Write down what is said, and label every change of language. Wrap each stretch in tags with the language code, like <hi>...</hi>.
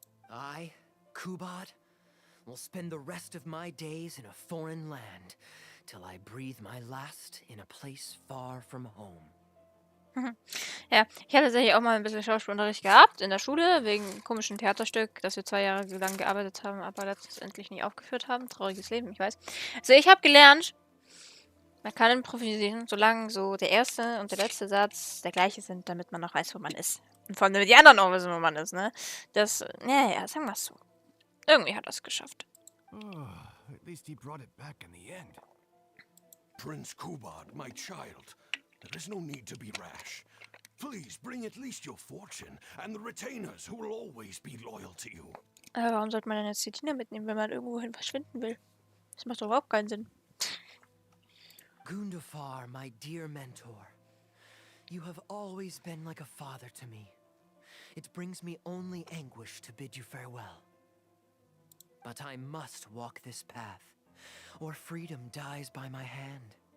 <en>I, Kubad, will spend the rest of my days in a foreign land, till I breathe my last in a place far from home.</en> <de>Ja, ich hatte tatsächlich auch mal ein bisschen Schauspielunterricht gehabt in der Schule, wegen einem komischen Theaterstück, das wir 2 Jahre lang gearbeitet haben, aber letztendlich nicht aufgeführt haben. Trauriges Leben, ich weiß. Also ich habe gelernt, man kann improvisieren, solange so der erste und der letzte Satz der gleiche sind, damit man noch weiß, wo man ist. Und vor allem, damit die anderen auch wissen, wo man ist, ne? Das, ja, sagen wir es so. Irgendwie hat er es geschafft.</de> <en>Oh, at least he brought it back in the end. Prince Kubad, my child, there is no need to be rash. Please bring at least your fortune and the retainers who will always be loyal to you.</en> <de>Aber warum sollte man denn jetzt die Tina mitnehmen, wenn man irgendwohin verschwinden will? Das macht doch überhaupt keinen Sinn.</de> <en>Gundafar, my dear mentor, you have always been like a father to me. It brings me only anguish to bid you farewell. But I must walk this path, or freedom dies by my hand.</en>